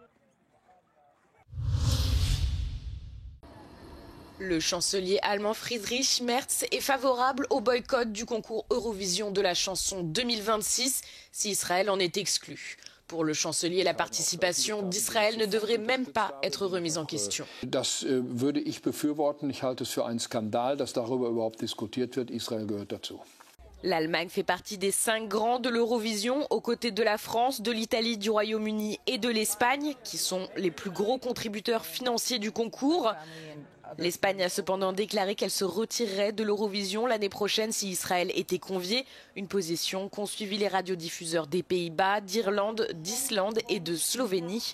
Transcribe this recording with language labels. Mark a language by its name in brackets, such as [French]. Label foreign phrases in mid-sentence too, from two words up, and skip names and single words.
[French] Le chancelier allemand Friedrich Merz est favorable au boycott du concours Eurovision de la chanson 2026 si Israël en est exclu. Pour le chancelier, la participation d'Israël ne devrait même pas être remise en question. [German] Das würde ich befürworten. Ich halte es für einen Skandal, dass darüber überhaupt diskutiert wird. Israel gehört dazu. [French] L'Allemagne fait partie des 5 grands de l'Eurovision, aux côtés de la France, de l'Italie, du Royaume-Uni et de l'Espagne, qui sont les plus gros contributeurs financiers du concours. L'Espagne a cependant déclaré qu'elle se retirerait de l'Eurovision l'année prochaine si Israël était convié, une position qu'ont suivi les radiodiffuseurs des Pays-Bas, d'Irlande, d'Islande et de Slovénie.